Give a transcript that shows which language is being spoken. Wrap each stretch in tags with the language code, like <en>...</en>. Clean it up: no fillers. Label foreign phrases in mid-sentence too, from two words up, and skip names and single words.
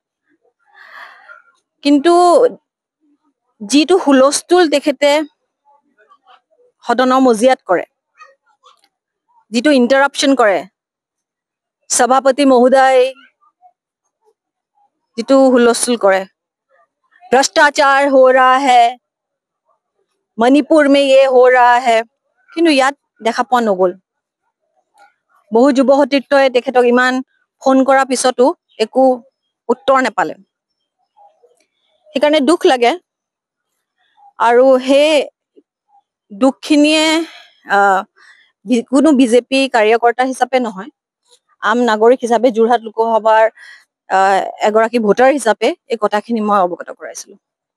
<as>কিন্তু যিটো হুলস্থুল তেখেতে সদনৰ মজিয়াত কৰে, যিটো ইণ্টাৰাপশ্যন কৰে, সভাপতি মহোদয় যিটো হুলস্থুল কৰে,</as> <hi>भ्रष्टाचार हो रहा है, मणिपुर में ये हो रहा है,</hi> <as>কিন্তু ইয়াত দেখা পোৱা নগ'ল। বহু যুৱ সতীৰ্থই তেখেতক ইমান ফোন কৰাৰ পিছতো একো উত্তৰ নাপালে। সেইকাৰণে দুখ লাগে, আৰু সেই দুখখিনিয়ে কোনো বিজেপি কাৰ্যকৰ্তা হিচাপে নহয়, আম নাগৰিক হিচাপে যোৰহাট লোকসভাৰ এগৰাকী ভোটাৰ হিচাপে এই কথাখিনি মই অৱগত কৰাইছিলোঁ।</as>